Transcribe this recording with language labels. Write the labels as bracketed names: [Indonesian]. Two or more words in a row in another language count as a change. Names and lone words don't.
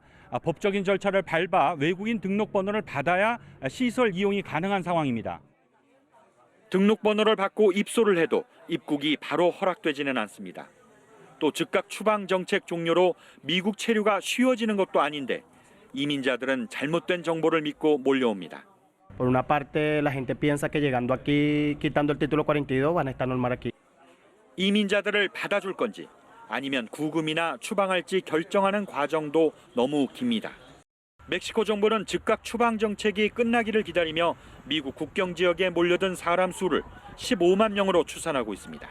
[Korean] 법적인 절차를 밟아 외국인 등록번호를 받아야 시설 이용이 가능한 상황입니다. 등록번호를 받고 입소를 해도 입국이 바로 허락되지는 않습니다. 또 즉각 추방 정책 종료로 미국 체류가 쉬워지는 것도 아닌데 이민자들은 잘못된 정보를 믿고 몰려옵니다. [Spanish] Por una parte, la gente piensa que llegando aquí, quitando el título 42, van a estar normal aquí. [Korean] 이민자들을 받아줄 건지 아니면 구금이나 추방할지 결정하는 과정도 너무 깁니다. 멕시코 정부는 즉각 추방 정책이 끝나기를 기다리며 미국 국경 지역에 몰려든 사람 수를 15만 명으로 추산하고 있습니다.